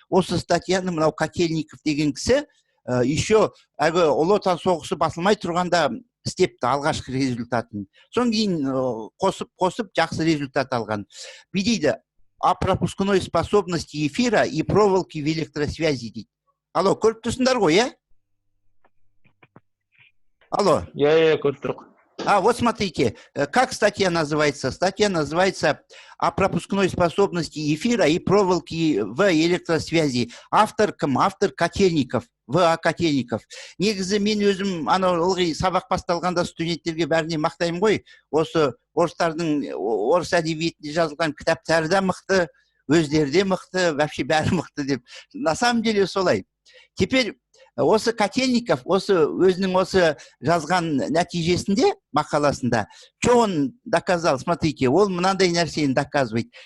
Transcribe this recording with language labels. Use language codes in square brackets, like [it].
[kk] Осы статьяны мынау Котельников деген кісі, еще ұлы отан соғысы басылмай тұрғанда істепті алғашқы результатын. Соң кейін қосып жақсы результат алған. Дейді, [ru] о пропускной способности эфира и проволоки в электросвязи [kk] дейді. Алло, көріп тұрсыңдар ғой, е? Алло. Көріп тұрмын. [ru] Вот смотрите, как статья называется? Статья называется «О пропускной способности эфира и проволоки в электросвязи». [kk] Автор кім? Автор Котельников, В.А. Котельников. Негізі мен өзім ылғи сабақ басталғанда студенттерге бәріне мақтаймын ғой. Осы орыстардың орыс әдебиетінде жазылған кітаптары да мықты, өздері де мықты, вообще бәрі мықты деп. [ru] На самом деле [kk] солай. Теперь осы Котельников, өзінің жазған нәтижесінде, мақаласында, [ru] что он доказал, смотрите, [kk] ол мынандай нәрсені доказывает.